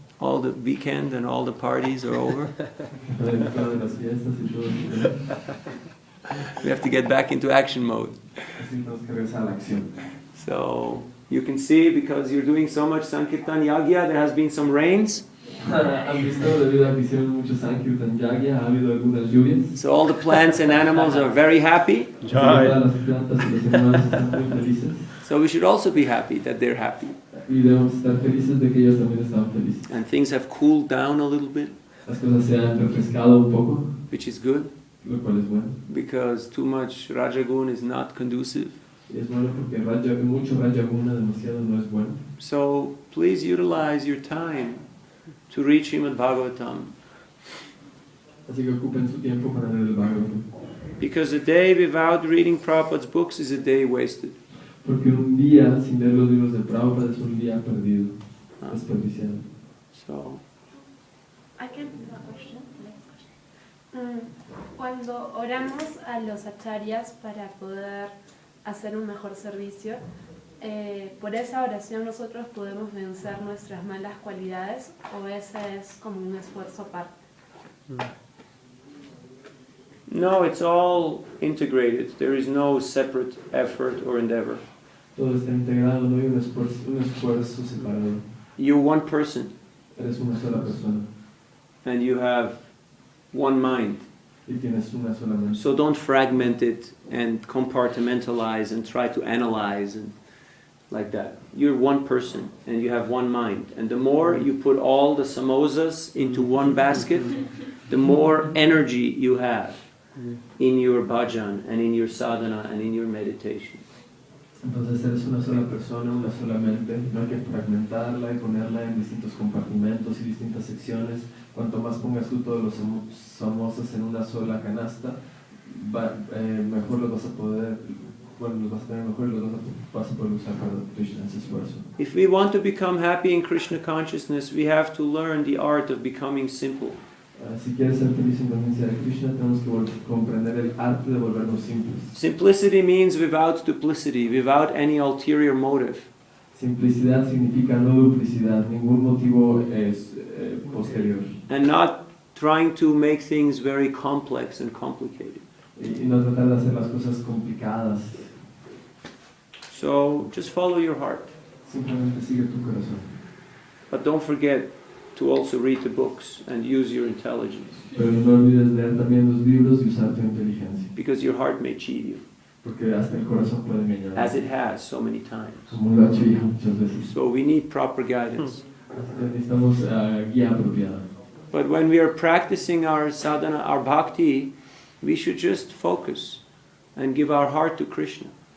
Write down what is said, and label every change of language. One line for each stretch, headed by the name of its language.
English: All the weekend and all the parties are over.
Spanish: Todas las fiestas y todo.
English: We have to get back into action mode.
Spanish: Así tenemos que regresar a la acción.
English: So, you can see, because you're doing so much Sankirtan Yagya, there has been some rains.
Spanish: Han visto, debido a que hicieron mucho Sankirtan Yagya, ha habido algunas lluvias.
English: So all the plants and animals are very happy.
Spanish: Todas las plantas y los animales están muy felices.
English: So we should also be happy that they're happy.
Spanish: Y debemos estar felices de que ellos también estaban felices.
English: And things have cooled down a little bit,
Spanish: Las cosas se han refrescado un poco,
English: which is good,
Spanish: lo cual es bueno.
English: because too much Rajagun is not conducive.
Spanish: Y es bueno porque mucho Rajaguna demasiado no es bueno.
English: So please utilize your time to read Śrīmad Bhāgavatam,
Spanish: Así que ocupen su tiempo para leer el Bhagavatam.
English: because a day without reading Prabhupada's books is a day wasted.
Spanish: Porque un día sin leer los libros de Prabhupada es un día perdido, desperdiciado.
English: So, I can do a question. Next question.
Spanish: Cuando oramos a los acharyas para poder hacer un mejor servicio, por esa oración nosotros podemos vencer nuestras malas cualidades, o ese es como un esfuerzo aparte.
English: no, it's all integrated. There is no separate effort or endeavor.
Spanish: Todo está integrado, no hay un esfuerzo separado.
English: You're one person,
Spanish: Eres una sola persona
English: and you have one mind.
Spanish: y tienes una sola mente.
English: So don't fragment it and compartmentalize and try to analyze and like that. You're one person and you have one mind. And the more you put all the samosas into one basket, the more energy you have in your bhajan and in your sadhana and in your meditation.
Spanish: Entonces eres una sola persona, una sola mente, no hay que fragmentarla y ponerla en distintos compartimentos y distintas secciones. Cuanto más pongas tú todos los samosas en una sola canasta, mejor los vas a poder, los vas a tener mejor y los vas a poder usar para Krishna, ese esfuerzo.
English: If we want to become happy in Krishna consciousness, we have to learn the art of becoming simple.
Spanish: Si quieres ser feliz en conciencia de Krishna, tenemos que comprender el arte de volvernos simples.
English: Simplicity means without duplicity, without any ulterior motive.
Spanish: Simplicidad significa no duplicidad, ningún motivo es posterior.
English: And not trying to make things very complex and complicated.
Spanish: Y no tratar de hacer las cosas complicadas.
English: So just follow your heart.
Spanish: Simplemente sigue tu corazón.
English: But don't forget to also read the books and use your intelligence.
Spanish: Pero no olvides leer también los libros y usar tu inteligencia.
English: Because your heart may cheat you.
Spanish: Porque hasta el corazón puede engañar.
English: As it has so many times.
Spanish: Como lo ha hecho ya muchas veces.
English: So we need proper guidance.
Spanish: Necesitamos guía apropiada.
English: But when we are practicing our sadhana, our bhakti, we should just focus and give our heart to Krishna.